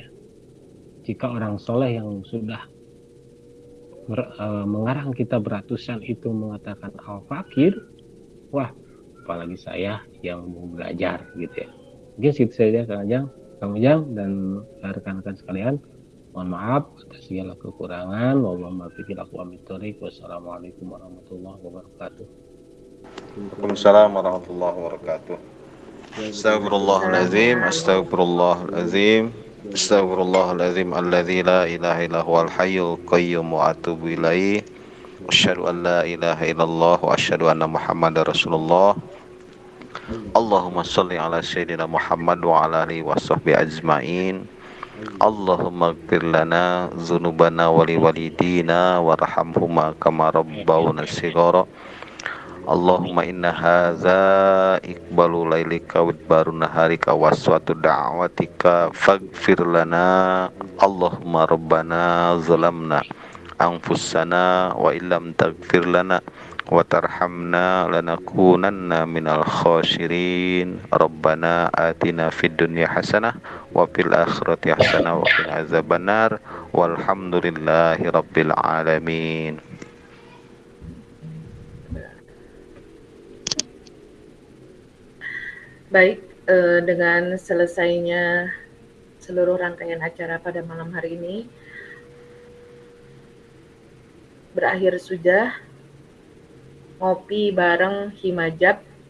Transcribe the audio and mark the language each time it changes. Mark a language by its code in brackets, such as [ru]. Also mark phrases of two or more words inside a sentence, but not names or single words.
[id] Jika orang soleh yang sudah mengarang kitab ratusan itu mengatakan Al-Fakir, wah apalagi saya yang mau belajar gitu ya. Mungkin segitu saja Kang Ujang dan rekan-rekan sekalian. Mohon maaf atas segala kekurangan. [ar] السلام عليكم ورحمة الله وبركاته. وعليكم السلام ورحمة الله وبركاته. أستغفر الله العظيم أستغفر الله العظيم أستغفر الله العظيم الذي لا إله إلا هو الحي القيوم وأتوب إليه. أشهد أن لا إله إلا الله وأشهد أن محمدا رسول الله. اللهم صل على سيدنا محمد وعلى آله وصحبه أجمعين. اللهم اغفر لنا ذنوبنا ولوالدينا وارحمهما كما ربونا صغارا. اللهم إن هذا إقبال ليلك وإدبار نهارك وأصوات دعاتك فاغفر لنا. اللهم ربنا ظلمنا أنفسنا وإن لم تغفر لنا وترحمنا لنكونن من الخاسرين. ربنا آتنا في الدنيا حسنة وفي الآخرة حسنة وقنا عذاب النار. والحمد لله رب العالمين. [id] Baik, dengan selesainya seluruh rangkaian acara pada malam hari ini, berakhir sudah ngopi bareng Himajab.